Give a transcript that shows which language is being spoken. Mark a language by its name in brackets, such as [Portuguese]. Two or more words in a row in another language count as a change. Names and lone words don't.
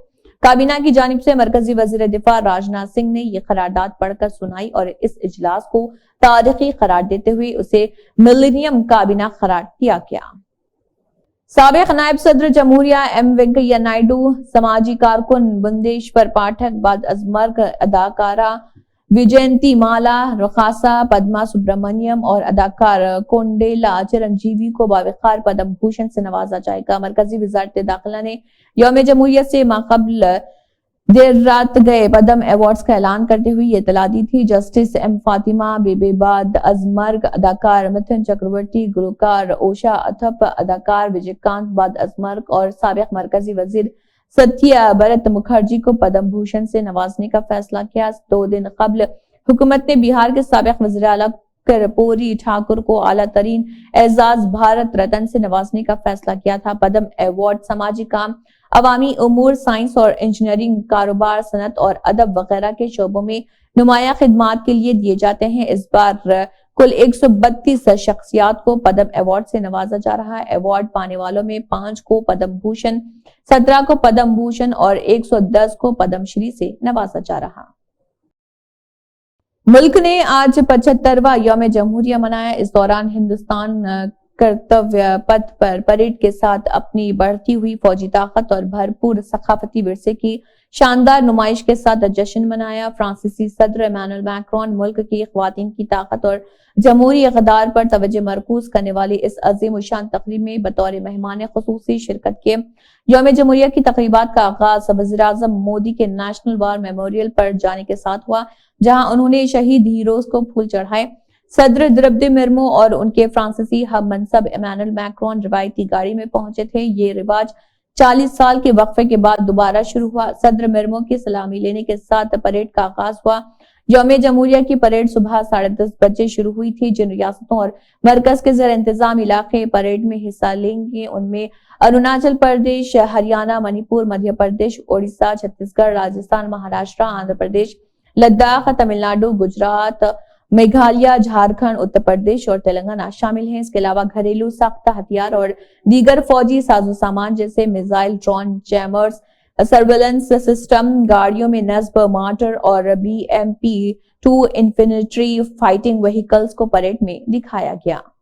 [Urdu] کابینہ کی جانب سے مرکزی وزیر دفاع راجناتھ سنگھ نے یہ قرارداد پڑھ کر سنائی اور اس اجلاس کو تاریخی قرار دیتے ہوئے اسے ملینیم کابینہ قرار دیا گیا۔ سابق نائب صدر جمہوریہ ایم وینکیا نائیڈو، سماجی کارکن بندیشور پاٹھک، بعد از مرگ اداکارہ وجینتی مالا، رقاصہ پدما سبرامنیم اور اداکار کونڈیلا چرنجیوی کو باوقار پدم بھوشن سے نوازا جائے گا۔ مرکزی وزارت داخلہ نے یوم جمہوریہ سے ماقبل دیر رات گئے پدم ایوارڈز کا اعلان کرتے ہوئے یہ اطلاع دی تھی۔ جسٹس ایم فاطمہ بیبی، بعد از مرگ اداکار متھن چکرورتی، گلوکار اوشا اتھپ، اداکار وجے کانت، بعد از مرگ، اور سابق مرکزی وزیر ستیہ برت مکھرجی کو پدم بھوشن سے نوازنے کا فیصلہ کیا۔ 2 دن قبل حکومت نے بہار کے سابق وزیر اعلیٰ کرپوری ٹھاکر کو اعلیٰ ترین اعزاز بھارت رتن سے نوازنے کا فیصلہ کیا تھا۔ پدم ایوارڈ سماجی کام، عوامی امور، سائنس اور انجینئرنگ، کاروبار، صنعت اور ادب وغیرہ کے شعبوں میں نمایاں خدمات کے لیے دیے جاتے ہیں۔ اس بار کل 132 شخصیات کو پدم ایوارڈ سے نوازا جا رہا ہے۔ ایوارڈ پانے والوں میں 5 کو پدم بھوشن، 17 کو پدم بھوشن اور 110 کو پدم شری سے نوازا جا رہا۔ ملک نے آج 75واں یوم جمہوریہ منایا۔ اس دوران ہندوستان کرتویہ پتھ پر پریڈ کے ساتھ اپنی بڑھتی ہوئی فوجی طاقت اور بھرپور ثقافتی ورثے کی شاندار نمائش کے ساتھ جشن منایا۔ فرانسیسی صدر ایمانوئل میکرون ملک کی خواتین کی طاقت اور جمہوری اقدار پر توجہ مرکوز کرنے والی اس عظیم الشان تقریب میں بطور مہمان خصوصی شرکت کے یوم جمہوریہ کی تقریبات کا آغاز وزیر اعظم مودی کے نیشنل وار میموریل پر جانے کے ساتھ ہوا، جہاں انہوں نے شہید ہیروز کو پھول چڑھائے۔ صدر درپدی مرمو اور ان کے فرانسیسی ہم منصب ایمانوئل میکرون روایتی گاڑی میں پہنچے تھے۔ یہ رواج 40 سال کے وقفے کے بعد دوبارہ شروع ہوا۔ صدر مرمو کی سلامی لینے کے ساتھ پریڈ کا آغاز ہوا۔ یوم جمہوریہ کی پریڈ صبح 10:30 بجے شروع ہوئی تھی۔ جن ریاستوں اور مرکز کے زیر انتظام علاقے پریڈ میں حصہ لیں گے ان میں اروناچل پردیش، ہریانہ، منی پور، مدھیہ پردیش، اڑیسہ، چھتیس گڑھ، راجستھان، مہاراشٹر، آندھرا پردیش، لداخ، تمل ناڈو، گجرات، میگھالیہ، جھارکھنڈ، اتر پردیش اور تلنگانہ شامل ہیں۔ اس کے علاوہ گھریلو ساختہ ہتھیار اور دیگر فوجی ساز و سامان جیسے میزائل، ڈرون، جیمرز، [English] surveillance system, [Urdu] گاڑیوں میں نصب مارٹر اور BMP-2 [English] infantry fighting vehicles [Urdu] کو پریڈ میں دکھایا گیا۔